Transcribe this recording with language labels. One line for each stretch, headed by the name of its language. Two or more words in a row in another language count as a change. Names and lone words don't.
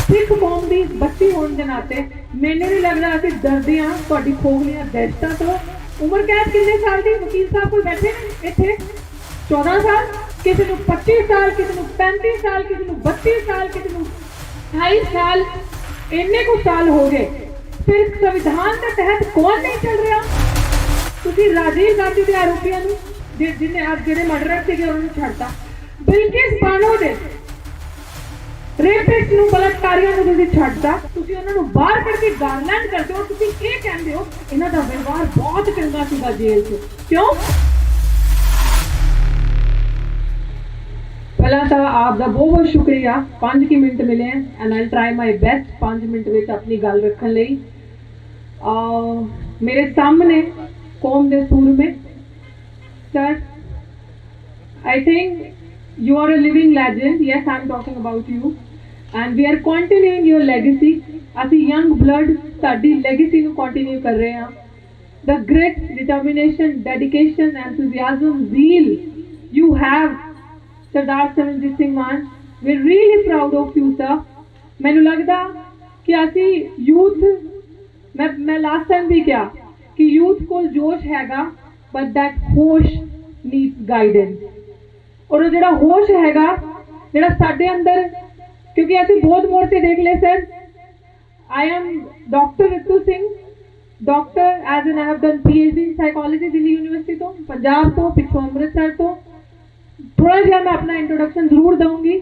Punjabi: ਸਿੱਖ ਕੌਮ ਦੀ ਬੱਚੀ ਹੋਣ ਦੇ ਨਾਤੇ ਮੈਨੂੰ ਨਹੀਂ ਲੱਗਦਾ ਅਸੀਂ ਡਰਦੇ ਹਾਂ ਤੁਹਾਡੀ ਖੋਖਲੀਆਂ ਦਹਿਸ਼ਤਾਂ ਤੋਂ। ਉਮਰ ਕੈਦ ਕਿੰਨੇ ਸਾਲ ਦੀ ਵਕੀਲ ਸਾਹਿਬ ਕੋਲ ਬੈਠੇ ਨੇ ਇੱਥੇ? 14 ਸਾਲ, ਕਿਸੇ ਨੂੰ 25 ਸਾਲ, ਕਿਸੇ ਨੂੰ 35 ਸਾਲ, ਕਿਸੇ ਨੂੰ 32 ਸਾਲ, ਕਿਸੇ ਨੂੰ 28 ਸਾਲ, ਇੰਨੇ ਕੁ ਸਾਲ ਹੋ ਗਏ।
Hindi: फिर संविधान के तहत कौन नहीं चल रहा?
Punjabi: ਤੁਸੀਂ ਰਾਜੀਵ ਗਾਂਧੀ ਦੇ ਆਰੋਪੀਆਂ ਨੂੰ ਜਿਹਨੇ ਅੱਜ ਜਿਹੜੇ ਮਰਡਰਰ ਸੀਗੇ ਉਹਨਾਂ ਨੂੰ ਛੱਡਤਾ, ਬਿਲਕਿਸ ਬਾਨੋ ਦੇ ਰੇਪਿਸਟ ਨੂੰ, ਬਲਾਤਕਾਰੀਆਂ ਨੂੰ ਤੁਸੀਂ ਛੱਡਤਾ, ਤੁਸੀਂ ਉਹਨਾਂ ਨੂੰ ਬਾਹਰ ਕੱਢ ਕੇ ਗਾਰਲੈਂਡ ਕਰਦੇ ਹੋ। ਤੁਸੀਂ ਇਹ ਕਹਿੰਦੇ ਹੋ ਇਹਨਾਂ ਦਾ ਵਿਵਹਾਰ ਬਹੁਤ ਚੰਗਾ ਸੀਗਾ ਜੇਲ੍ਹ 'ਚ, ਕਿਉਂ? ਪਹਿਲਾਂ ਤਾਂ ਆਪ ਦਾ ਬਹੁਤ ਬਹੁਤ ਸ਼ੁਕਰੀਆ, 5 ਮਿੰਟ ਮਿਲੇ
English: and I try my best
Punjabi: 5 ਮਿੰਟ ਵਿੱਚ ਆਪਣੀ ਗੱਲ ਰੱਖਣ ਲਈ। ਮੇਰੇ ਸਾਹਮਣੇ ਕੌਮ ਦੇ ਸੂਰਮੇ ਸਰ,
English: I think you are a living legend. Yes, I'm talking about you. And we are continuing your legacy.
Punjabi: ਅਸੀਂ
English: young blood
Punjabi: ਸਾਡੀ legacy ਨੂੰ continue ਕਰ ਰਹੇ ਹਾਂ।
English: The grit, determination, dedication, enthusiasm, zeal you have, Sardar Saranjit Singh Mann. We're really proud of you, sir.
Punjabi: ਮੈਨੂੰ ਲੱਗਦਾ ਕਿ ਅਸੀਂ youth, ਮੈਂ
English: last time
Punjabi: ਵੀ ਕਿਹਾ ਕਿ youth ਕੋਲ ਜੋਸ਼ ਹੈਗਾ,
English: but that ਹੋਸ਼ needs guidance.
Punjabi: ਔਰ ਉਹ ਜਿਹੜਾ ਹੋਸ਼ ਹੈਗਾ ਜਿਹੜਾ ਸਾਡੇ ਅੰਦਰ, ਕਿਉਂਕਿ ਅਸੀਂ ਬਹੁਤ ਮੋਰਚੇ ਦੇਖ ਲਏ ਸਰ।
English: I am Doctor Ritu Singh, doctor as an I have done PhD in psychology
Punjabi: ਦਿੱਲੀ ਯੂਨੀਵਰਸਿਟੀ ਤੋਂ, ਪੰਜਾਬ ਤੋਂ, ਪਿੱਛੋਂ ਅੰਮ੍ਰਿਤਸਰ ਤੋਂ। ਥੋੜਾ ਜਿਹਾ ਮੈਂ ਆਪਣਾ ਇੰਟਰੋਡਕਸ਼ਨ ਜ਼ਰੂਰ ਦਊਂਗੀ।